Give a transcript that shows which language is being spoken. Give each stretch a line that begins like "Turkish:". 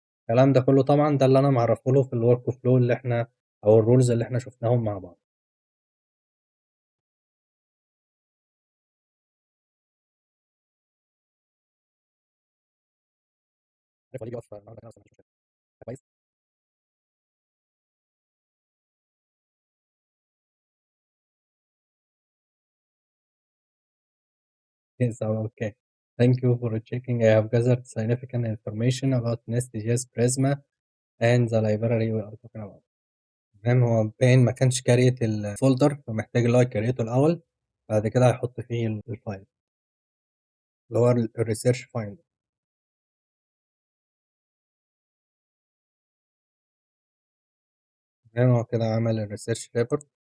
Arabic: الكلام ده كله طبعًا ده اللي أنا معرّفه له في الwork flow اللي إحنا أو الrules اللي إحنا شُفناهم مع بعض. عارف هو ييجي يقف النهارده كده أصلًا ما فيش مشكلة. كويس؟
English: Yes, okay. Thank you for checking. I have gathered significant information about Nest.js Prisma and the library we are talking about.
Arabic: تمام، هو باين ما كانش create الfolder فمحتاج اللي هو يcreaته الأول، بعد كده هيحط فيه الfile اللي هو الresearch finder. تمام، هو كده عمل الresearch report.